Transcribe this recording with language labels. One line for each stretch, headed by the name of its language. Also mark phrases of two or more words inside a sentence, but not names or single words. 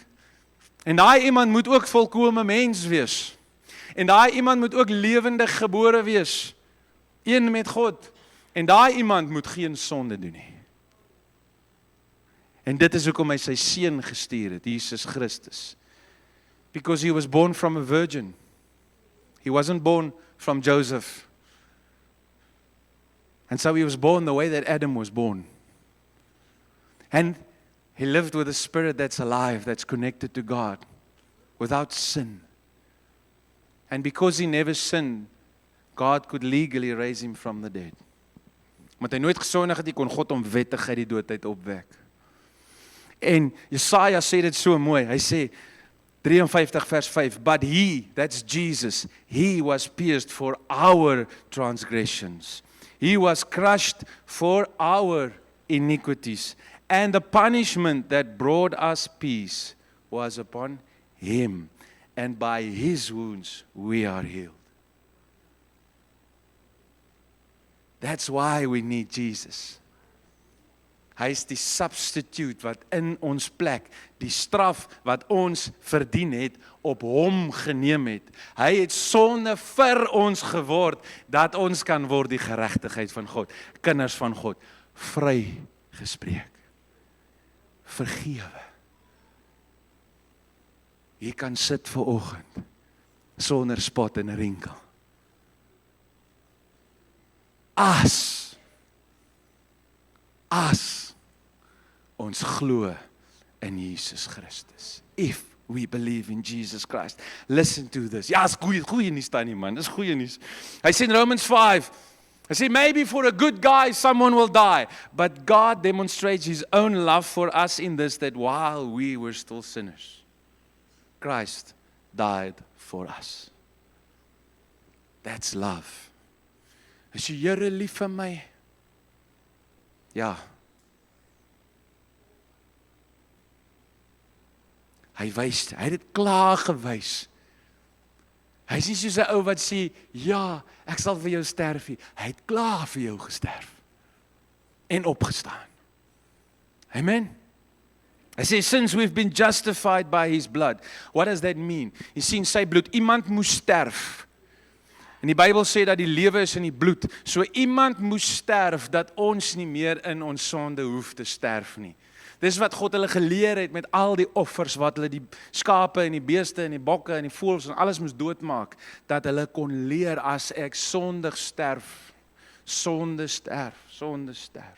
Afrikaans: En daai iemand moet ook volkome mens wees. En daai iemand moet ook lewendig gebore wees. Een met God. En daai iemand moet geen sonde doen nie. En dit is hoekom hy sy seun gestuur het, Jesus Christus.
English: Because he was born from a virgin. He wasn't born from Joseph. And so he was born the way that Adam was born. And he lived with a spirit that's alive, that's connected to God, without sin. And because he never sinned, God could legally raise him from the dead.
Afrikaans: Want hy nooit gesondig het, kon God hom wettig uit die dood uit opwek. En Jesaja sê dit so mooi, hy sê, 53 vers 5,
English: but he, that's Jesus, he was pierced for our transgressions. He was crushed for our iniquities. And the punishment that brought us peace was upon him. And by his wounds we are healed. That's why we need Jesus.
Afrikaans: Hy is die substitute wat in ons plek, die straf wat ons verdien het, op hom geneem het. Hy het sonde vir ons geword, dat ons kan word die geregtigheid van God, kinders van God, vrygespreek, vergewe. Jy kan sit vanoggend, sonder spot en rinkel. As ons glo in Jesus Christus.
English: If we believe in Jesus Christ. Listen to this.
Afrikaans: Ja, is goeie nuus daar nie man, dis goeie nuus. Hy sê in Romans 5, hy sê
English: maybe for a good guy someone will die, but God demonstrates his own love for us in this, that while we were still sinners, Christ died for us. That's love.
Afrikaans: Is die Here lief vir my? Ja. Hy het dit klaar gewys. Hy is nie soos 'n ou wat sê, ja, ek sal vir jou sterf. Hy het klaar vir jou gesterf. En opgestaan. Amen. Hy sê,
English: since we've been justified by his blood. What does that mean?
Afrikaans: Jy sien sy bloed, iemand moes sterf. En die Bybel sê dat die lewe is in die bloed. So iemand moes sterf, dat ons nie meer in ons sonde hoef te sterf nie. Dis wat God hulle geleer het met al die offers, wat hulle die skape en die beeste en die bokke en die voëls en alles moes doodmaak, dat hulle kon leer as ek sondig sterf, sonde sterf.